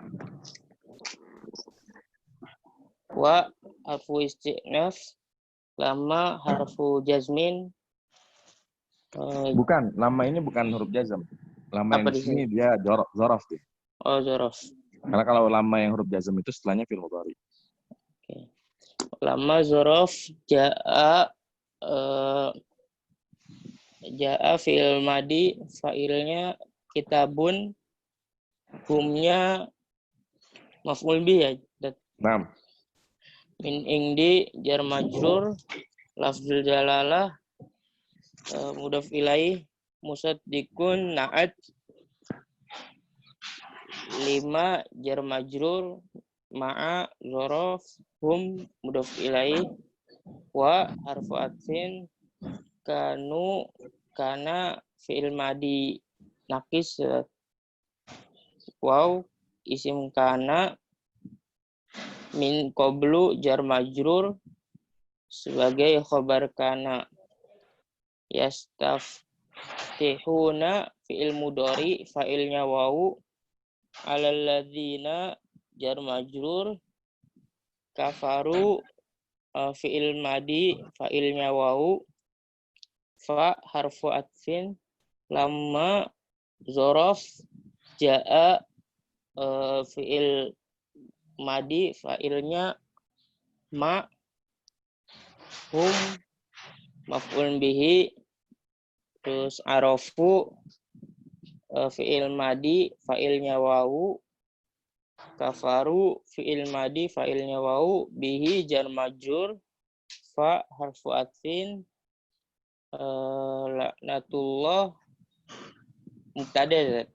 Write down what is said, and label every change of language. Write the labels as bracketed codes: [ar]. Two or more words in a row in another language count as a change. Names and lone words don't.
[ar] و حرف استئناف لما حرف جزم. [id] Bukan, lama ini bukan huruf jazm. Lama yang Apa di di sini dia zorof dia. Oh, zorof. Karena kalau lama yang huruf jazm itu setelahnya [ar] فعل مضارع. [id] Oke. [ar] لما ظرف جاء جاء فعل ماض, fa'ilnya kitabun, humnya مفعول به ya. Naam. من عند جار مجرور، لفظ الجلالة مضاف إليه، مصدق نعت، 5 جار مجرور، مع ظرف، هم مضاف إليه، و حرف عطف، كانوا كان فعل ماض ناقص, واو اسم كان، من قبل جار مجرور sebagai خبر كان، يستفتحون فعل مضارع fa'ilnya واو، على الذين جار مجرور، كفروا فعل ماض fa'ilnya wawu, ف حرف عطف، لما ظرف، جاء فعل ماض fa'ilnya ما، هم مفعول به, terus عرفوا فعل ماض fa'ilnya wawu, كفروا فعل ماض fa'ilnya wawu, به جار مجرور، ف حرف عطف، لعنة الله مبتدأ.